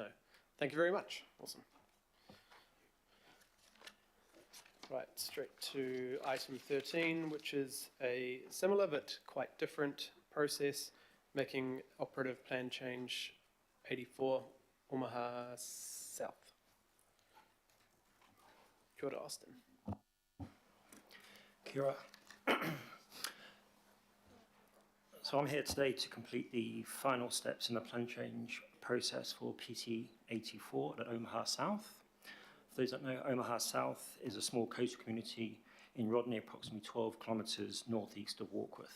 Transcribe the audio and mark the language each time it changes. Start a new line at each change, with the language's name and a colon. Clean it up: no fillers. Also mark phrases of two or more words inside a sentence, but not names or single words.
English: Thank you very much. Awesome. Right, straight to item 13, which is a similar but quite different process, making operative plan change 84 Omaha South.
Māori: Kia ora, Austin. Kia ora.
English: So I'm here today to complete the final steps in the plan change process for PT 84 at Omaha South. For those that know, Omaha South is a small coastal community in Rodney, approximately 12 kilometres northeast of Warkworth.